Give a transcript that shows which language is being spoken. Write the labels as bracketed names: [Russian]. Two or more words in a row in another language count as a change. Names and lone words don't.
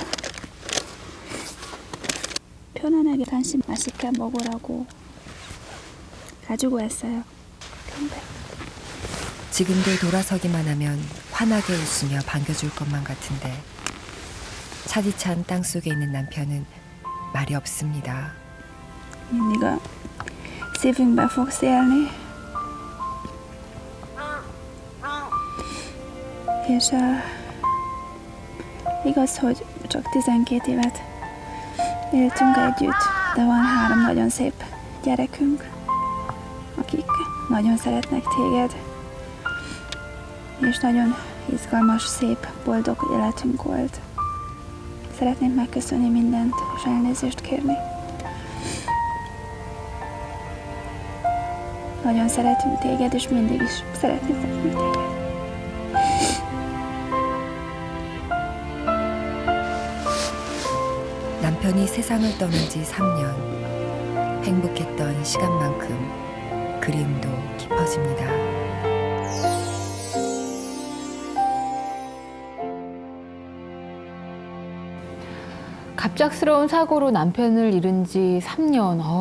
[Korean] 편안하게 간식 맛있게 먹으라고 가지고 왔어요. 근데 지금도 돌아서기만 하면 환하게 웃으며 반겨줄 것만 같은데 차디찬 땅속에 있는 남편은 말이 없습니다. [Hungarian] mindig a szívünkben fogsz élni. És igaz, hogy csak 12 évet éltünk együtt, de van 3 nagyon szép gyerekünk, akik nagyon szeretnek téged, és nagyon izgalmas, szép, boldog életünk volt. Szeretném megköszönni mindent, és elnézést kérni. Nagyon szeretünk téged, és mindig is szeretni fogunk téged. [Korean] 남편이 세상을 떠난 지 3년. 행복했던 시간만큼 그리움도 깊어집니다. 갑작스러운 사고로 남편을 잃은 지 3년.